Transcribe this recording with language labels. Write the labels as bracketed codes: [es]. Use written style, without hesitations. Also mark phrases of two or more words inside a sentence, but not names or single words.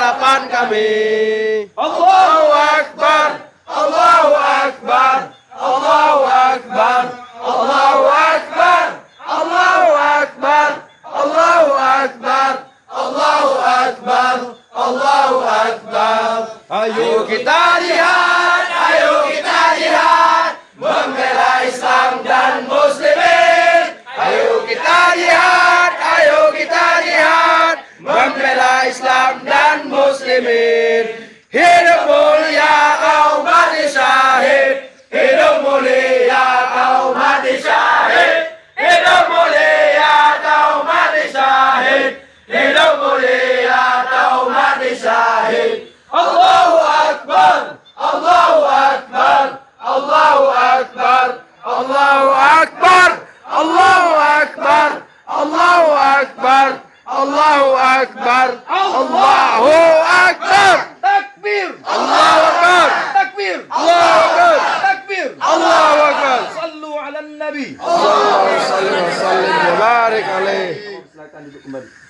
[id] Tuhan kami. [ar] الله أكبر، الله أكبر، الله أكبر، الله أكبر، الله أكبر، الله أكبر، الله أكبر، الله أكبر. [id] Ayo kita jihad, ayo kita jihad, membela Islam dan Muslimin. Ayo kita jihad, ayo kita jihad, membela Islam dan Muslimin. Hidup mulia kaum mati syahid, hidup mulia kaum mati syahid, hidup mulia kaum mati syahid, hidup mulia kaum mati syahid. [ar] الله أكبر، الله أكبر، الله أكبر، الله أكبر، الله أكبر، الله أكبر، الله أكبر، الله أكبر. Takbir. الله أكبر. Takbir. الله أكبر. Takbir. الله أكبر. صلوا على النبي. صلى الله عليه وسلم وبارك عليه. [id] Silakan duduk kembali.